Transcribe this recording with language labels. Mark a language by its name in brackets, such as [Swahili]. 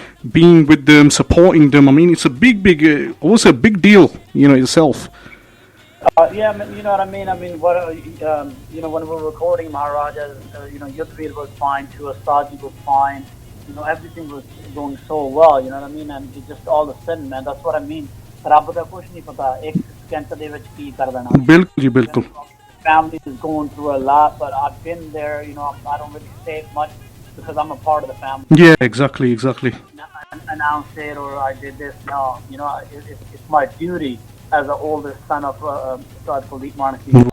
[English] being with them, supporting them. I mean, it's a big, also a big deal, itself. Yeah, you know what I mean. I mean, what when we were recording Maharaja, Yudhvir was fine too, Asaji was fine. Everything was going so well. You know what I mean, and it just all of a sudden, man, that's what I mean. [Punjabi] ਰੱਬ ਦਾ ਕੁਝ ਨਹੀਂ ਪਤਾ ਇੱਕ second ਦੇ ਵਿੱਚ ਕੀ ਕਰ ਦੇਣਾ ਬਿਲਕੁਲ ਜੀ ਬਿਲਕੁਲ [English] family is going through a lot but I've been there I don't really say it much because I'm a part of the family yeah exactly announce it or I did this no it's my duty as an older son of Saad Kulit Manaki